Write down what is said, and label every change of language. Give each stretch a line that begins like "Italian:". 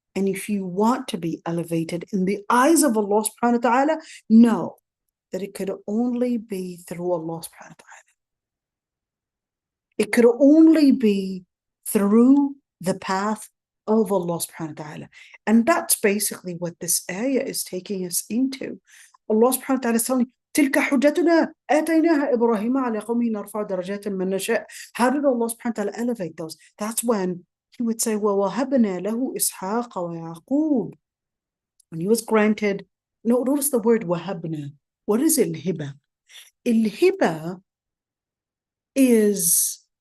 English: And if you want to be elevated in the eyes of Allah subhanahu wa ta'ala, know that it could only be through Allah subhanahu wa ta'ala. It could only be through the path of Allah subhanahu wa ta'ala. And that's basically what this ayah is taking us into. Allah subhanahu wa ta'ala is telling,
Arabic: تلك حجتنا آتيناها إبراهيم على قومه نرفع درجات من نشاء.
English: How did Allah subhanahu wa ta'ala elevate those? That's when he would say,
Arabic: وَوَهَبْنَا لَهُ إِسْحَاقَ وَيَعْقُوبَ.
English: When he was granted, notice the word وَهَبْنَا. What is al-hiba? Al-hiba is